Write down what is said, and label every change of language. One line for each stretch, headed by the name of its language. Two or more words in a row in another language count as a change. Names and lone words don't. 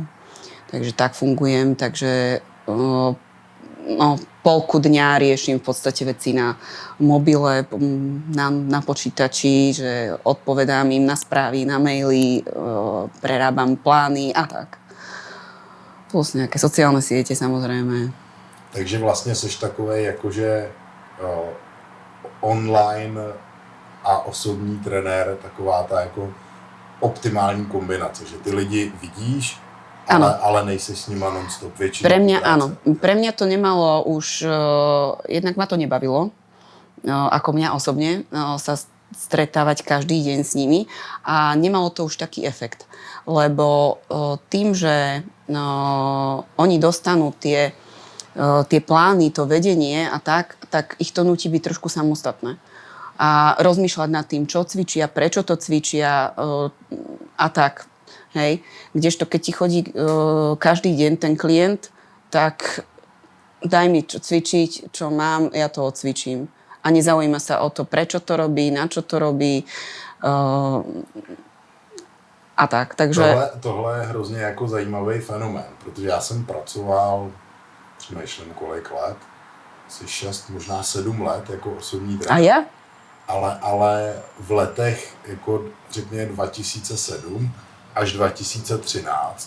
Slovak: Takže tak fungujem, takže polku dňa riešim v podstate veci na mobile, na počítači, že odpovedám im na správy, na maily, prerábam plány a tak. Plus nejaké sociálne siete, samozrejme.
Czech: Takže vlastně jsi takovej jakože online a osobní trenér, taková ta jako optimální kombinace, že ty lidi vidíš, ale nejsi s nima non-stop väčšinou.
Slovak: Pre mňa áno. Pre mňa to nemalo už... jednak ma to nebavilo, ako mňa osobne, sa stretávať každý deň s nimi a nemalo to už taký efekt. Lebo tým, že oni dostanú tie plány, to vedenie a tak ich to nutí byť trošku samostatné. A rozmýšľať nad tým, čo cvičia, prečo to cvičia a tak. Hej. Kdežto keď ti chodí každý deň ten klient, tak daj mi čo cvičiť, čo mám, ja to odcvičím. A nezaujíma sa o to, prečo to robí, na čo to robí a tak. Takže...
Czech: Tohle je hrozně jako zajímavý fenomén, protože já jsem pracoval, přemýšlím kolik let, asi 6, možná 7 let jako osobní trenér.
Slovak: A ja?
Czech: Ale v letech, jako řekněme 2007 až 2013.